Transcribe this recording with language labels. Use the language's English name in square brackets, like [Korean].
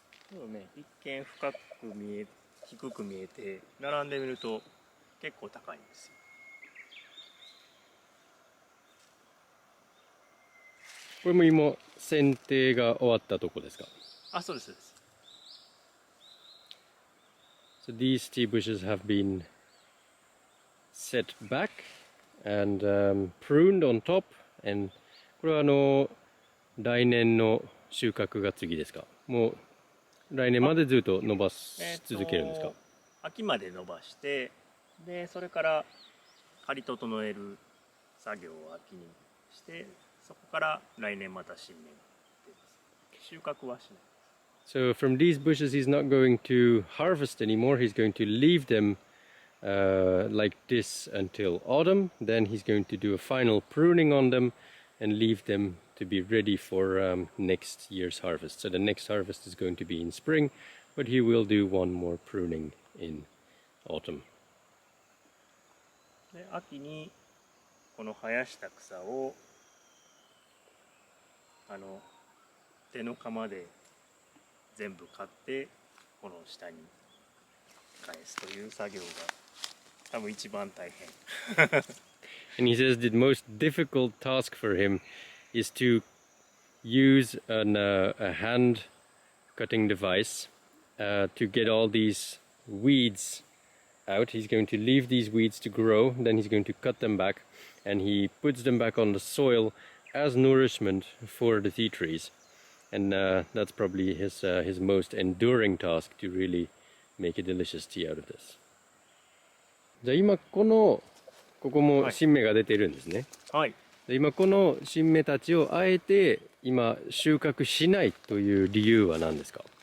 [Japanese] そうね、一見低く見えて、並んでみると結構高いんですよ。これも今剪定が終わったとこですか？あ、そうです、そうです。 [English] So these tea bushes have been set back and pruned on top, and [Japanese] これは来年の収穫が次ですか？もう来年までずっと伸ばし続けるんですか？秋まで伸ばして、でそれから刈り整える作業を秋にして、そこから来年また新芽が出ます。収穫はしない。 [English] So from these bushes he's not going to harvest anymore, he's going to leave them like this until autumn. Then he's going to do a final pruning on them and leave them to be ready for next year's harvest. So the next harvest is going to be in spring, but he will do one more pruning in autumn. [Japanese] で秋にこの生やした草を手の釜で全部刈ってこの下に返すという作業が多分一番大変。 [English] And he says the most difficult task for him is to use a hand cutting device to get all these weeds out. He's going to leave these weeds to grow, then he's going to cut them back, and he puts them back on the soil as nourishment for the tea trees. And that's probably his most enduring task, to really make a delicious tea out of this. [Japanese] じゃあ今ここも新芽が出てるんですね。はい。で今この新芽たちをあえて今収穫しないという理由は何ですか？